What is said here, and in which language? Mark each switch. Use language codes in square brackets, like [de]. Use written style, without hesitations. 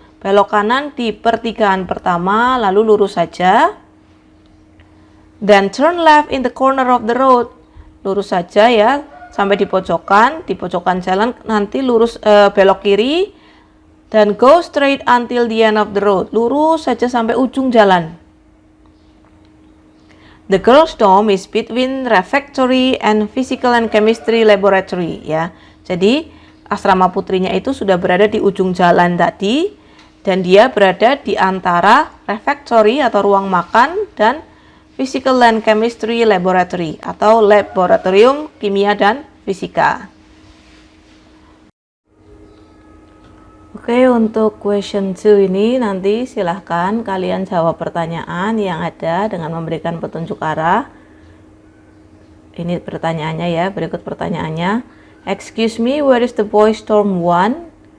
[id] Belok kanan di pertigaan pertama, lalu lurus saja. [en] Then turn left in the corner of the road. [id] Lurus saja ya, sampai di pojokan jalan nanti lurus belok kiri [en] Dan go straight until the end of the road. [id] Lurus saja sampai ujung jalan. [en] The girls' dorm is between refectory and physical and chemistry laboratory, ya. [id] Jadi asrama putrinya itu sudah berada di ujung jalan tadi, dan dia berada di antara refectory atau ruang makan dan physical and chemistry laboratory atau laboratorium kimia dan fisika. Oke, untuk question 2 ini nanti silahkan kalian jawab pertanyaan yang ada dengan memberikan petunjuk arah. Ini pertanyaannya ya, berikut pertanyaannya. [en] Excuse me, where is the boys dorm 1?